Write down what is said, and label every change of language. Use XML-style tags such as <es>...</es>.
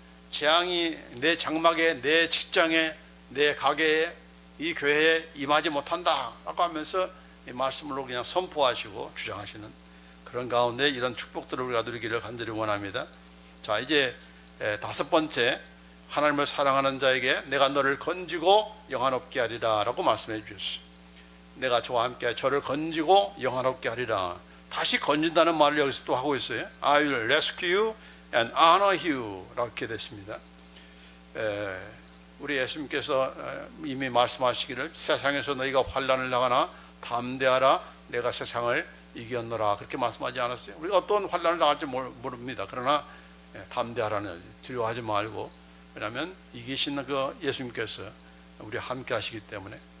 <ko>재앙이 내 장막에, 내 직장에, 내 가게에, 이 교회에 임하지 못한다 라고 하면서 이 말씀으로 그냥 선포하시고 주장하시는 그런 가운데 이런 축복들을 우리가 누리기를 간절히 원합니다. 자, 이제 다섯 번째, 하나님을 사랑하는 자에게 내가 너를 건지고 영화롭게 하리라 라고 말씀해 주셨어요. 내가 저와 함께 저를 건지고 영화롭게 하리라. 다시 건진다는 말을 여기서 또 하고 있어요.</ko> <en>I will rescue you and honor you</en> <ko>이렇게 됐습니다. 우리 예수님께서 이미 말씀하시기를 세상에서 너희가 환난을 당하나 담대하라 내가 세상을 이겼노라 그렇게 말씀하지 않았어요? 우리가 어떤 환난을 당할지 모릅니다. 그러나 담대하라는, 두려워하지 말고, 왜냐하면 이기신 그 예수님께서 우리와 함께 하시기 때문에.</ko>